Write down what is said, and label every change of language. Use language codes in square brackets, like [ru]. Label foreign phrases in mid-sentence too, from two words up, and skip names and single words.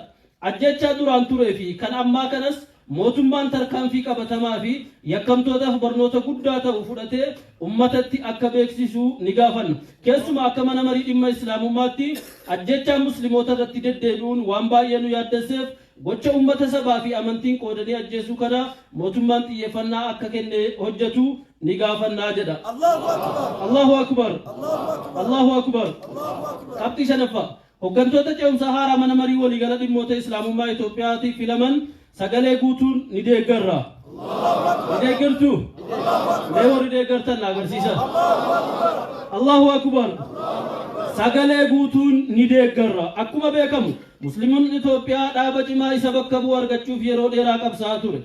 [om] Ajjechaa duraan turee fi kan ammaa kanas mootummaan tarkaanfii qabatamaa fi yakkamtootaaf barnoota guddaa ta'u fudhatee ummatatti akka beeksisu ni gaafanna. Keessumaa akka mana marii dhimma islaamummaatti ajjechaan muslimoota irratti deddeebi'uun waan baay'ee nu yaaddesseef gocha ummata sabaa fi amantiin qoodanii ajjeesuu kana mootummaan xiyyeeffannaa akka kennee hojjetu ni gaafannaa jedha. [ar] الله أكبر. الله أكبر. الله أكبر. [om] Qabxii shanaffaa hooggantoota ce'umsaa haaraa mana marii waliigala dhimmoota islaamummaa Itoophiyaatiif filaman sagalee guutuun ni deeggarra. Ni deeggartu? Mee warri deeggartan agarsiisa. [ar] الله أكبر. [om] Sagalee guutuun ni deeggarra. Akkuma beekamu musliimoonni Itoophiyaa dhaaba cimaa isa bakka bu'u argachuuf yeroo dheeraa qabsaa'aa ture.